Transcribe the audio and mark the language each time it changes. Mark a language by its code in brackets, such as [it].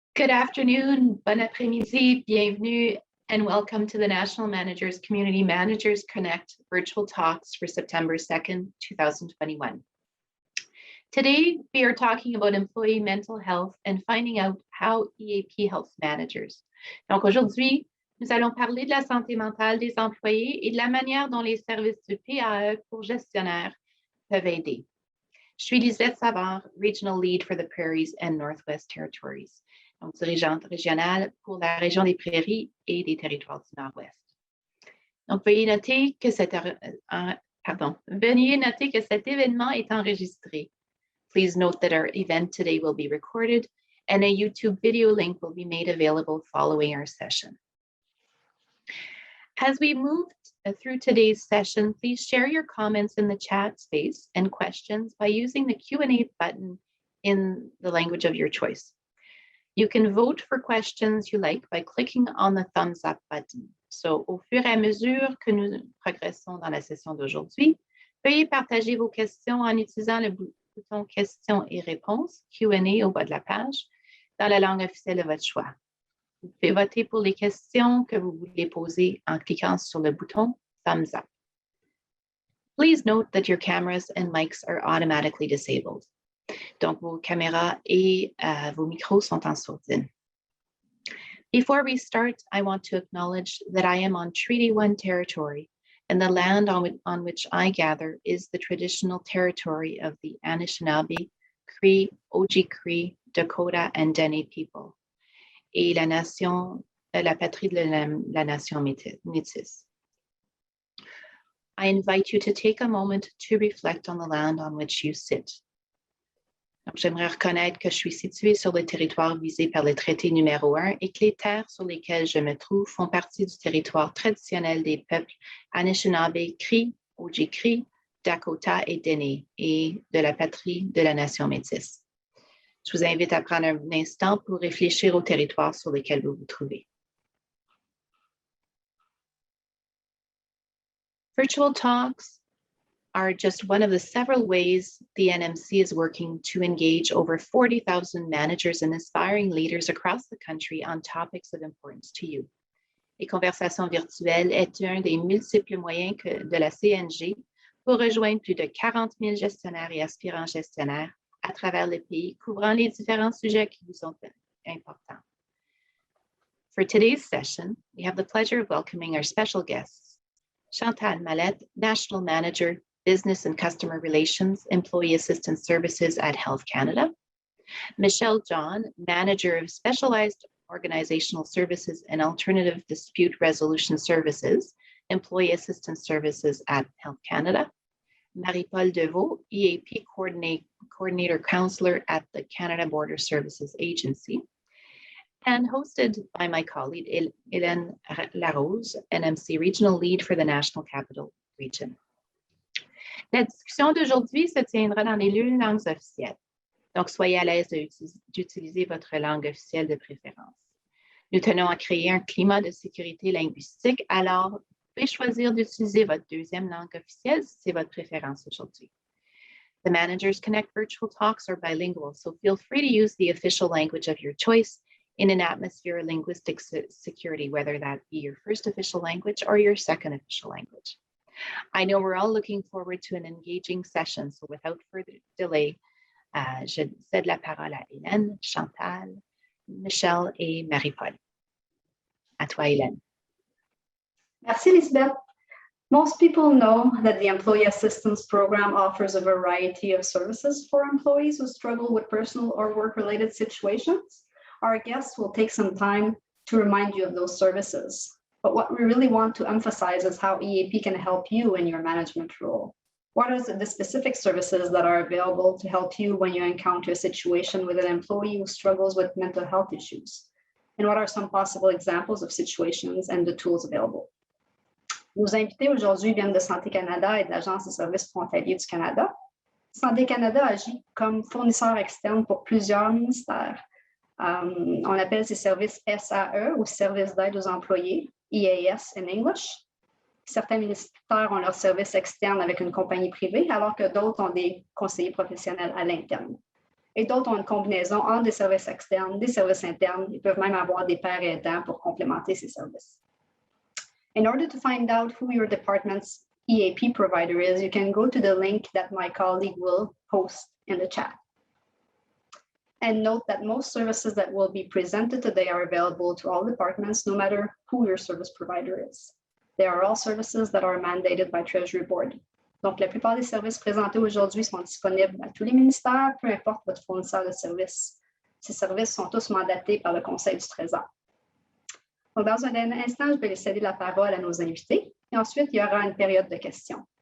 [en] afternoon, [fr] bon après-midi, bienvenue, [en] and welcome to the National Managers Community Managers Connect virtual talks for September 2nd, 2021. Today, we are talking about employee mental health and finding out how EAP helps managers. [fr] Donc aujourd'hui, nous allons parler de la santé mentale des employés et de la manière dont les services du PAE pour gestionnaires peuvent aider. Je suis Lisette Savard, [en] Regional Lead for the Prairies and Northwest Territories, [fr] donc dirigeante régionale pour la région des Prairies et des Territoires du Nord-Ouest. Donc, veuillez noter que cet événement est enregistré. [en] Please note that our event today will be recorded and a YouTube video link will be made available following our session. As we move through today's session, please share your comments in the chat space and questions by using the Q&A button in the language of your choice. You can vote for questions you like by clicking on the thumbs up button. [fr] So, au fur et à mesure que nous progressons dans la session d'aujourd'hui, veuillez partager vos questions en utilisant le bouton questions et réponses, Q&A au bas de la page, dans la langue officielle de votre choix. Vous pouvez voter pour les questions que vous voulez poser en cliquant sur le bouton thumbs up. [en] Please note that your cameras and mics are automatically disabled. [fr] Donc, vos caméras et vos micros sont en sourdine. [en] Before we start, I want to acknowledge that I am on Treaty 1 territory, and the land on which I gather is the traditional territory of the Anishinaabe, Cree, Oji-Cree, Dakota, and Dene people, [fr] et la patrie de la nation métisse. [en] I invite you to take a moment to reflect on the land on which you sit. [fr] Donc, j'aimerais reconnaître que je suis située sur le territoire visé par le traité numéro 1 et que les terres sur lesquelles je me trouve font partie du territoire traditionnel des peuples Anishinaabe, Cree, Oji-Cree, Dakota et Dene et de la patrie de la nation métisse. Je vous invite à prendre un instant pour réfléchir au territoire sur lequel vous vous trouvez. [en] Virtual talks are just one of the several ways the NMC is working to engage over 40,000 managers and aspiring leaders across the country on topics of importance to you. [fr] Les conversations virtuelles est un des multiples moyens de la CNG pour rejoindre plus de 40 000 gestionnaires et aspirants gestionnaires à travers le pays, couvrant les différents sujets qui vous sont importants. [en] For today's session, we have the pleasure of welcoming our special guests, Chantal Mallette, National Manager, Business and Customer Relations, Employee Assistance Services at Health Canada, Michelle John, Manager of Specialized Organizational Services and Alternative Dispute Resolution Services, Employee Assistance Services at Health Canada, Marie-Paul Deveau, EAP Coordinator Counselor at the Canada Border Services Agency, and hosted by my colleague, Hélène Larose, NMC Regional Lead for the National Capital Region. [fr] La discussion d'aujourd'hui se tiendra dans les deux langues officielles. Donc, soyez à l'aise d'utiliser votre langue officielle de préférence. Nous tenons à créer un climat de sécurité linguistique, alors vous pouvez choisir d'utiliser votre deuxième langue officielle si c'est votre préférence aujourd'hui. [en] The Managers Connect virtual talks are bilingual, so feel free to use the official language of your choice in an atmosphere of linguistic security, whether that be your first official language or your second official language. I know we're all looking forward to an engaging session, so without further delay, [fr] je cède la parole à Hélène, Chantal, Michelle et Marie-Paul. À toi, Hélène. Merci, Lisbeth. [en] Most people know that the Employee Assistance Program offers a variety of services for employees who struggle with personal or work-related situations. Our guests will take some time to remind you of those services. But what we really want to emphasize is how EAP can help you in your management role. What are the specific services that are available to help you when you encounter a situation with an employee who struggles with mental health issues? And what are some possible examples of situations and the tools available? [fr] Nos invités aujourd'hui viennent de Santé Canada et de l'Agence des services frontaliers du Canada. Santé Canada agit comme fournisseur externe pour plusieurs ministères. On appelle ces services SAE ou Services d'aide aux employés, [en] EAS in English. [fr] Certains ministères ont leur service externe avec une compagnie privée, alors que d'autres ont des conseillers professionnels à l'interne. et d'autres ont une combinaison entre des services externes, des services internes. Ils peuvent même avoir des pairs aidants pour complémenter ces services. [en] In order to find out who your department's EAP provider is, you can go to the link that my colleague will post in the chat. And note that most services that will be presented today are available to all departments, no matter who your service provider is. They are all services that are mandated by Treasury Board. [fr] Donc, la plupart des services présentés aujourd'hui sont disponibles à tous les ministères, peu importe votre fournisseur de services. Ces services sont tous mandatés par le Conseil du Trésor. Donc, dans un instant, je vais céder la parole à nos invités et ensuite, il y aura une période de questions.